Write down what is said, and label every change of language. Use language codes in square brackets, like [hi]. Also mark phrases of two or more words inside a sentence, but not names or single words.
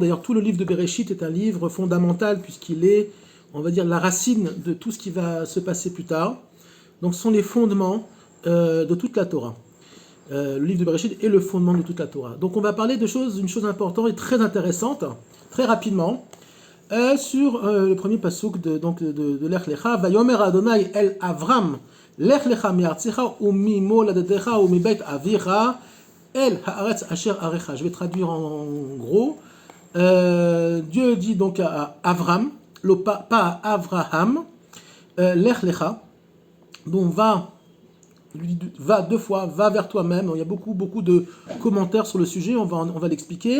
[fr] D'ailleurs, tout le livre de Bereshit est un livre fondamental puisqu'il est, on va dire, la racine de tout ce qui va se passer plus tard. Donc, ce sont les fondements de toute la Torah. Le livre de Bereshit est le fondement de toute la Torah. Donc, on va parler d'une chose importante et très intéressante, très rapidement, sur le premier pasuk de Lech Lecha. [he] ויאמר ה' אל אברם לך לך מארצך וממולדתך ומבית אביך אל הארץ אשר אראך. [fr] Je vais traduire en gros. Dieu dit donc à Avram, pas à Avraham, [he] לך לך, [fr] donc va deux fois, va vers toi-même. Il y a beaucoup de commentaires sur le sujet, on va l'expliquer.